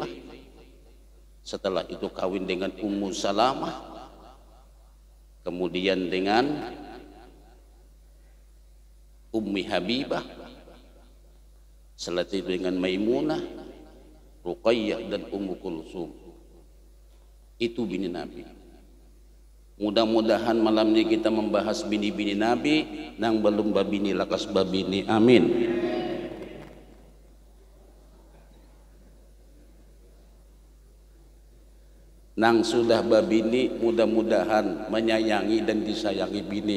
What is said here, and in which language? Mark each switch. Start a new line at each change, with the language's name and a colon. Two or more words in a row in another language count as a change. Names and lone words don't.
Indonesian: Setelah itu kawin dengan Ummu Salamah. Kemudian dengan Ummi Habibah, setelah itu dengan Maimunah, Ruqayyah dan Ummu Kulsum. Itu bini Nabi.
Banjar: Mudah-mudahan malam ini kita membahas bini-bini Nabi nang belum babini lakas babini. Amin. Nang sudah babini mudah-mudahan menyayangi dan disayangi bini.